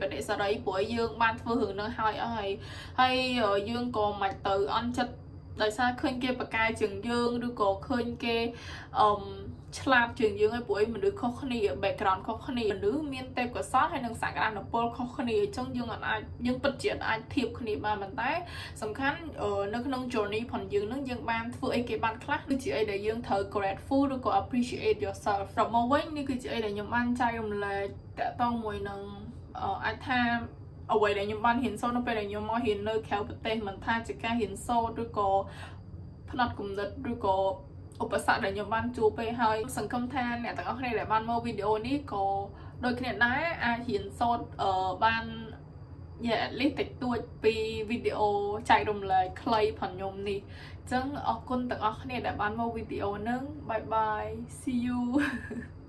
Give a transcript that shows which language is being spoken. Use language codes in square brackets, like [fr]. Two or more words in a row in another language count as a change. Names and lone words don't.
[km] ត្តិសេរីព្រោះយើងបានធ្វើរឿងហ្នឹងហើយយើងក៏មិនទៅអន់ចិត្តដោយសារឃើញគេបកកែជាងយើងឬក៏ឃើញគេឆ្លាតជាងយើងហើយព្រោះមនុស្សខុសគ្នា background ខុសគ្នាមនុស្សមានទេពកោស ល្យហើយនឹងសក្តានុពលខុសគ្នាអញ្ចឹងយើងពិតជាអាចធៀបគ្នាបានប៉ុន្តែសំខាន់នៅក្នុង journey ផងយើងនឹងយើងបានធ្វើអីគេបានខ្លះគឺជា អីដែលយើងត្រូវ grateful ឬក៏ [en] appreciate yourself [km] ដល់មកវិញនេះគឺជាអីដែលខ្ញុំបានចែករំលែកតាក់ទងមួយនឹងអាចថា អ្វីដែលខ្ញុំបានរៀនសូត្រនៅពេលដែលខ្ញុំមករៀននៅក្រៅប្រទេសមិនថាជាការរៀនសូត្រឬក៏ផ្នែកគំនិតឬក៏ឧបសគ្គដែលខ្ញុំបានជួបពេលហើយសង្ឃឹមថាអ្នកទាំងអស់គ្នាដែលបានមើលវីដេអូនេះក៏ដូចគ្នាដែរអាចរៀនសូត្របាន [en] at least [km] តិចតួចពីវីដេអូចែករំលែកខ្លីផងខ្ញុំនេះអញ្ចឹងអរគុណទាំងអស់គ្នាដែលបានមើលវីដេអូហ្នឹង [en] bye bye see you